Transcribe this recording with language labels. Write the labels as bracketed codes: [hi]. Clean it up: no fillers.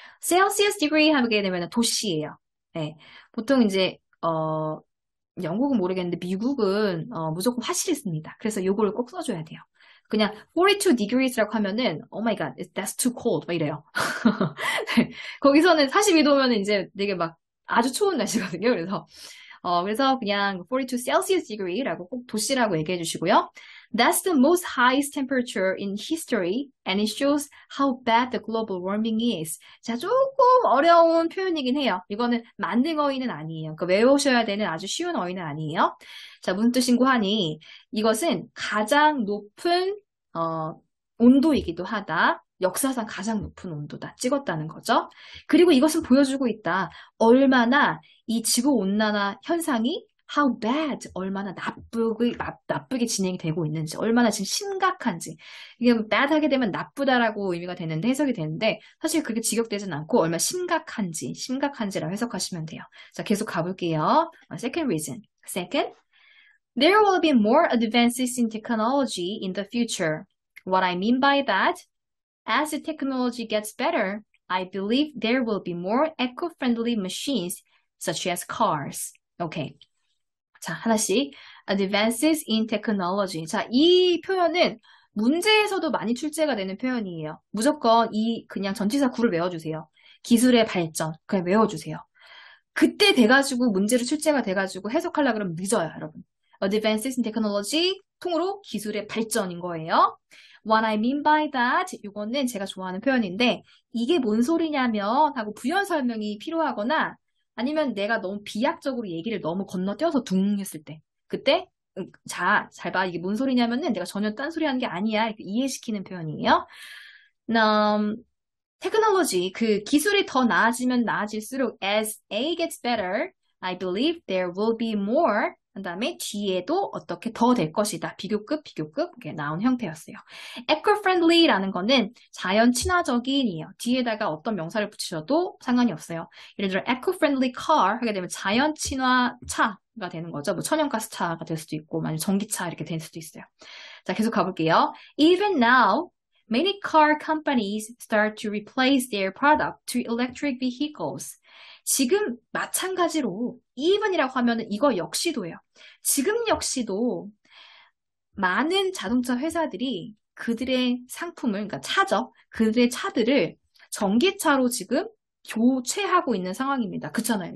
[ko] Celsius degree 하게 되면 도시예요. 네, 보통 이제 영국은 모르겠는데 미국은 무조건 화실을 씁니다. 그래서 요거를 꼭 써줘야 돼요. 그냥 42 degrees라고 하면은 [en] oh my god, that's too cold [ko] 막 이래요. 네, 거기서는 42도면 이제 되게 막 아주 추운 날씨거든요. 그래서 그냥 42 Celsius degree라고 꼭 도시라고 얘기해 주시고요. [en] That's the most highest temperature in history and it shows how bad the global warming is. [ko] 자, 조금 어려운 표현이긴 해요. 이거는 만능 어휘는 아니에요. 그러니까 외우셔야 되는 아주 쉬운 어휘는 아니에요. 자, 무슨 뜻인고 하니 이것은 가장 높은 온도이기도 하다. 역사상 가장 높은 온도다. 찍었다는 거죠. 그리고 이것은 보여주고 있다. 얼마나 이 지구온난화 현상이 [en] how bad, [ko] 얼마나 나쁘게 진행이 되고 있는지, 얼마나 지금 심각한지. 이게 bad 하게 되면 나쁘다라고 의미가 되는데, 해석이 되는데, 사실 그렇게 직역되진 않고, 얼마나 심각한지라고 해석하시면 돼요. 자, 계속 가볼게요. [en] Second reason. Second, there will be more advances in technology in the future. What I mean by that, as the technology gets better, I believe there will be more eco-friendly machines, such as cars. [ko] Okay. 자, 하나씩. [en] Advances in technology. [ko] 자, 이 표현은 문제에서도 많이 출제가 되는 표현이에요. 무조건 그냥 전치사 구를 외워주세요. 기술의 발전. 그냥 외워주세요. 그때 돼가지고 문제로 출제가 돼가지고 해석하려고 그러면 늦어요, 여러분. [en] Advances in technology, [ko] 통으로 기술의 발전인 거예요. [en] What I mean by that, [ko] 이거는 제가 좋아하는 표현인데 이게 뭔 소리냐면 하고 부연 설명이 필요하거나 아니면 내가 너무 비약적으로 얘기를 너무 건너뛰어서 둥 했을 때 그때 잘 봐. 이게 뭔 소리냐면은 내가 전혀 딴소리 하는 게 아니야. 이렇게 이해시키는 표현이에요. [en] 테크놀로지, [ko] 그 기술이 더 나아지면 나아질수록 [en] as A gets better, I believe there will be more. [ko] 그 다음에 뒤에도 어떻게 더 될 것이다. 비교급 이렇게 나온 형태였어요. eco-friendly라는 거는 자연 친화적인이에요. 뒤에다가 어떤 명사를 붙이셔도 상관이 없어요. 예를 들어 eco-friendly car 하게 되면 자연 친화 차가 되는 거죠. 뭐 천연가스 차가 될 수도 있고, 만약 전기차 이렇게 될 수도 있어요. 자, 계속 가볼게요. [en] Even now, many car companies start to replace their product to electric vehicles. [ko] 지금 마찬가지로 even이라고 하면은 이거 역시도예요. 지금 역시도 많은 자동차 회사들이 그들의 상품을, 그러니까 차죠. 그들의 차들을 전기차로 지금 교체하고 있는 상황입니다. 그렇잖아요.